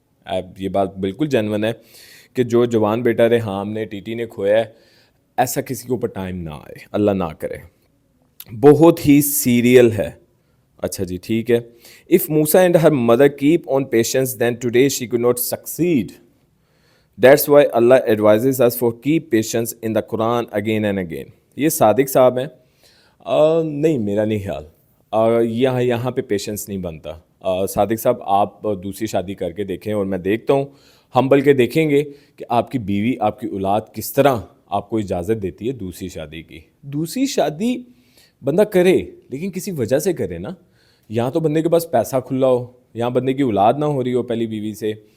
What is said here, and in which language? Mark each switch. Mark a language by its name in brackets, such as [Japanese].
[Urdu] اب یہ بات بالکل جینون ہے کہ جو جوان بیٹا ریحام نے، ٹی ٹی نے کھویا ہے، ایسا کسی کے اوپر ٹائم نہ آئے، اللہ نہ کرے. بہت ہی سیریل ہے. اچھا جی ٹھیک ہے. [English] If Musa and her mother keep on patience then today she could not succeed. That's why Allah advises us for keep patience in the Quran again and again. [Urdu] یہ صادق صاحب ہیں. نہیں میرا نہیں خیال یہاں پہ پیشنس نہیں بنتا. صادق صاحب آپ دوسری شادی کر کے دیکھیں، اور میں دیکھتا ہوں ہم بلکہ دیکھیں گے کہ آپ کی بیوی، آپ کی اولاد کس طرح آپ کو اجازت دیتی ہے دوسری شادی کی. دوسری شادی بندہ کرے لیکن کسی وجہ سے کرے نا. یہاں تو بندے کے پاس پیسہ کھلا ہو، یہاں بندے کی اولاد نہ ہو رہی ہو پہلی بیوی سے،